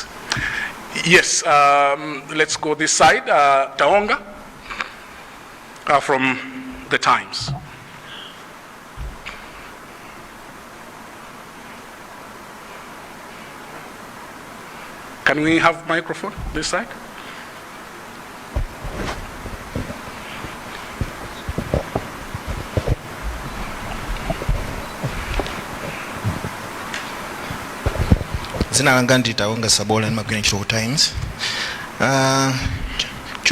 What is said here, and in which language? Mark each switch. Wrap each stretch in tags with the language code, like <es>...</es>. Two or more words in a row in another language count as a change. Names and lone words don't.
<en>Yes, let's go this side. Taonga from the Times. Can we have microphone this side?</en> <ny>Zina langa ndi Taonga Sabola, nimagwira ntchito ku Times.</ny>